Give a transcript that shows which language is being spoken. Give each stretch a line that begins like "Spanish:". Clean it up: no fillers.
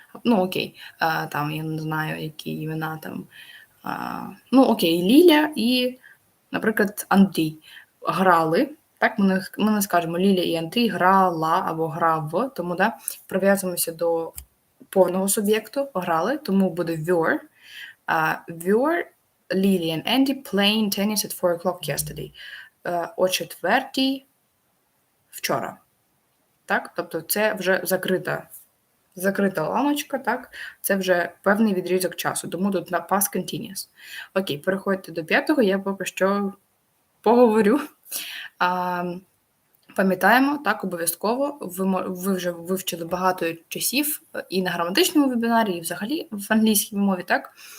Ukrainian: Ну, окей, там я не знаю, які імена там. Ну, окей, Ліля і, наприклад, Андрій грали. Так, ми не скажемо Ліля і Андрій грала або грав, тому да, прив'язуємося до повного суб'єкту, грали, тому буде were.
English: Were Lily and Andy playing tennis at 4 o'clock yesterday.
Ukrainian: О 4 вчора. Так? Тобто це вже закрита ламочка, так? Це вже певний відрізок часу, тому тут на past continuous. Окей, переходьте до 5-го, я поки що поговорю. Пам'ятаємо, так, обов'язково, ви вже вивчили багато часів і на граматичному вебінарі, і взагалі в англійській мові, так?